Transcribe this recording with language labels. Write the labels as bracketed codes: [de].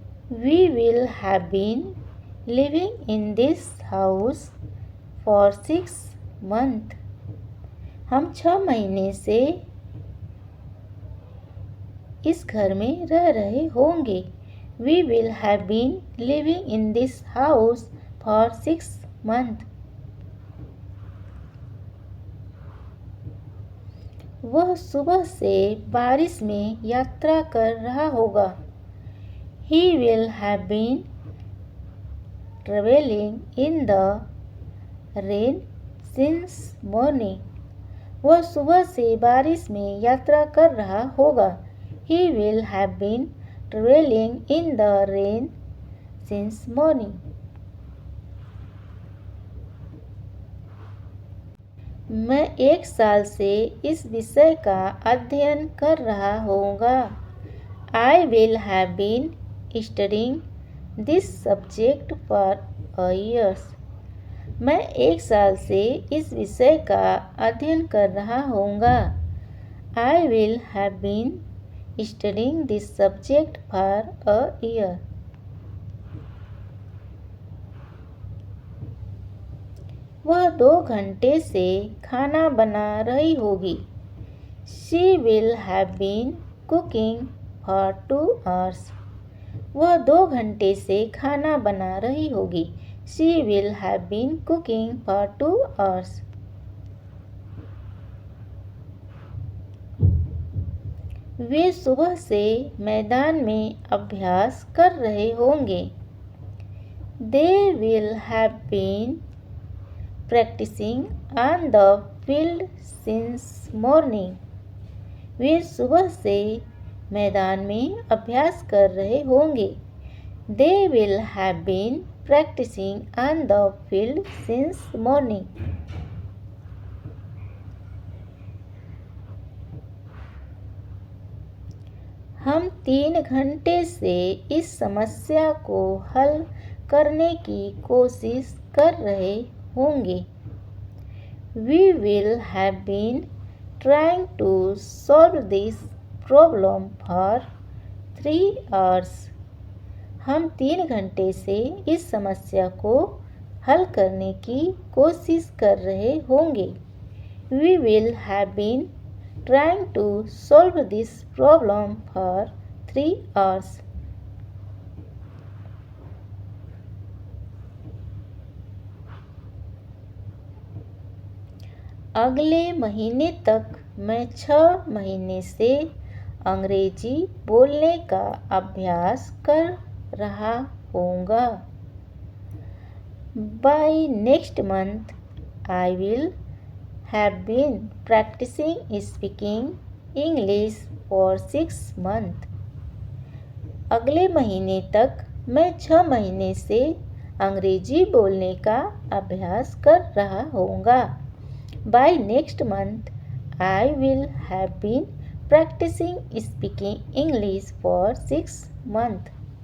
[en] We will have been living in this house for 6 months. [hi] हम 6 महीने से इस घर में रह रहे होंगे। [en] We will have been living in this house for 6 months. [hi] वह सुबह से बारिश में यात्रा कर रहा होगा। [en] He will have been traveling in the rain since morning. [hi] वह सुबह से बारिश में यात्रा कर रहा होगा। [en] He will have been traveling in the rain since morning. [hi] मैं 1 साल से इस विषय का अध्ययन कर रहा होऊंगा। [en] I will have been studying this subject for a year. [hi] मैं 1 साल से इस विषय का अध्ययन कर रहा होऊंगा। [en] I will have been studying this subject for a year. [hi] वह 2 घंटे से खाना बना रही होगी। [en] She will have been cooking for 2 hours. [hi] वह 2 घंटे से खाना बना रही होगी। [en] She will have been cooking for 2 hours. [hi] वे सुबह से मैदान में अभ्यास कर रहे होंगे। [en] They will have been practicing on the field since morning. [hi] वे सुबह से मैदान में अभ्यास कर रहे होंगे। [en] They will have been practicing on the field since morning. [hi] हम 3 घंटे से इस समस्या को हल करने की कोशिश कर रहे होंगे। [en] We will have been trying to solve this problem for 3 hours. [hi] हम 3 घंटे से इस समस्या को हल करने की कोशिश कर रहे होंगे। [en] We will have been trying to solve this problem for 3 hours. [hi] अगले महीने तक मैं 6 महीने से अंग्रेजी बोलने का अभ्यास कर रहा होऊंगा. [en] By next month, I will have been practicing speaking English for 6 months. [hi] अगले महीने तक मैं 6 महीने से अंग्रेजी बोलने का अभ्यास कर रहा होऊंगा. [en] By next month, I will have been practicing speaking English for 6 months.